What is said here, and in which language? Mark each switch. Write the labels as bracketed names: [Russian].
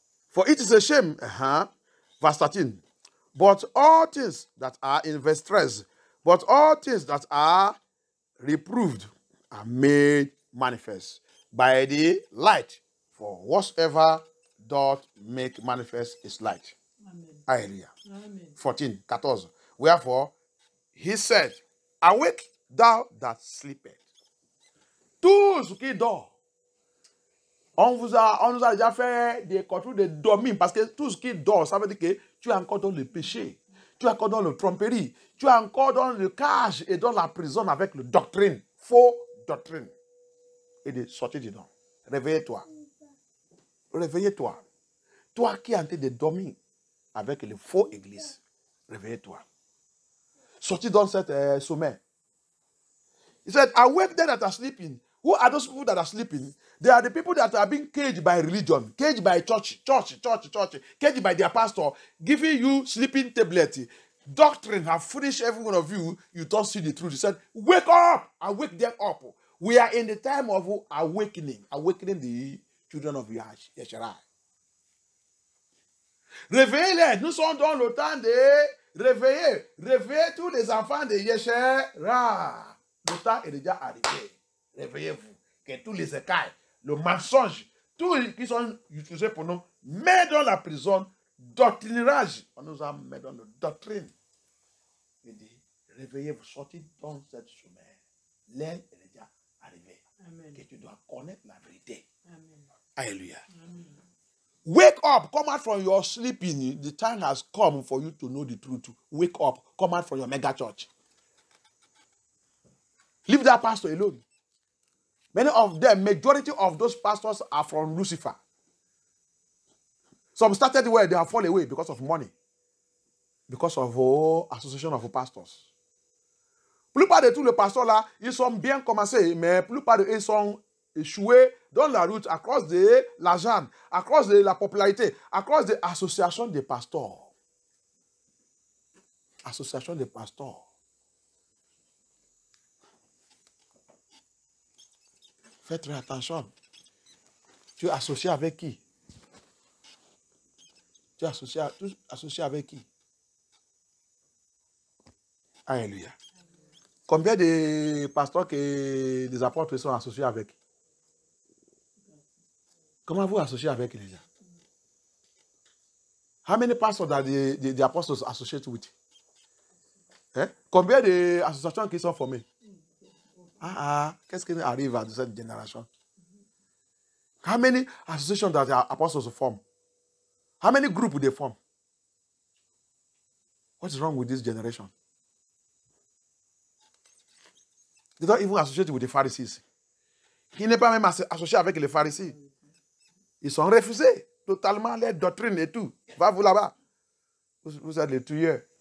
[English] For it is a shame, verse 13. But all things that are in verse 13, but all things that are reproved are made manifest by the light. For whatsoever doth make manifest is light. Amen. Hallelujah. Amen. 14. Wherefore, he said, awake thou that sleepest. [French] Tous qui dorment. On nous a déjà fait des contrôles de dormir parce que tout ce qui dort, ça veut dire que tu es encore dans le péché, tu es encore dans le tromperie, tu es encore dans le cage et dans la prison avec le doctrine, faux doctrine. Et de sortir dedans. Réveille-toi. Réveille-toi. Toi qui es en train de dormir avec les faux églises, réveille-toi. Sortis dans cet sommeil. [English] He said, awake them that are sleeping. Who are those people that are sleeping? They are the people that are being caged by religion, caged by church, caged by their pastor, giving you sleeping tablet. Doctrine have finished every one of you. You don't see the truth. He said, wake up and wake them up. We are in the time of awakening the children of Yesharai. [French] Réveillez-les. Nous sommes dans le temps de réveiller tous les enfants de Yesharai. Le temps est déjà arrivé. Réveillez-vous. Que tous les écailles, le mensonge, tous qui sont utilisés pour nous, mettent dans la prison, doctrinage. On nous a mis dans la doctrine. Il dit, réveillez-vous, sortez dans cette sommeil. L'aile est déjà arrivée. Amen. Que tu dois connaître la vérité. Amen. Alléluia. Amen. [English] Wake up, come out from your sleeping. The time has come for you to know the truth. Wake up, come out from your mega church. Leave that pastor alone. Many of them, majority of those pastors are from Lucifer. Some started where they have fallen away because of money. Because of association of pastors. [French] Plupart de tous les pasteurs là, ils sont bien commencés, mais plupart de eux sont échoués dans la route à cause de l'argent, à cause de la popularité, à cause de l'association des pasteurs. Association des pasteurs. Faites très attention. Tu es associé avec qui? Tu es associé avec qui? Alléluia. Combien de pasteurs que des apôtres sont associés avec? Comment vous associez avec les gens? [English] How many pastors that the apostles associate with? [French] Combien d'associations qui sont formées? Qu'est-ce qui arrive à cette génération? [English] How many associations that the apostles form? How many groups they form? What's wrong with this generation? They don't even associate with the Pharisees. [French] Il n'est pas même associé avec les Pharisees. Ils sont refusés totalement les doctrines et tout. Va vous là-bas. Vous êtes les tueurs.